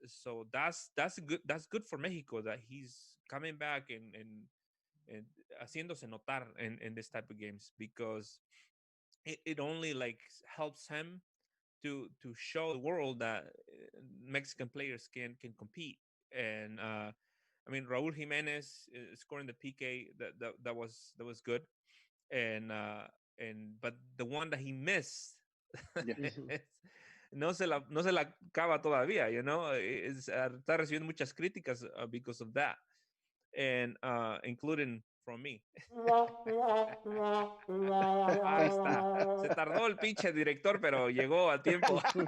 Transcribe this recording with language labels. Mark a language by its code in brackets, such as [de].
[en] So that's good for Mexico, that he's coming back and [es] haciéndose notar [en] in this type of games, because it only like helps him to show the world that Mexican players can compete. And I mean, Raúl Jiménez scoring the PK, that was good. And but the one that he missed, Yes. Mhm. [es] no se la acaba todavía, [en] you know. [es] Está recibiendo muchas críticas [en] because of that, and including from me. [es] Ahí está. Se tardó el pinche director, pero llegó a tiempo.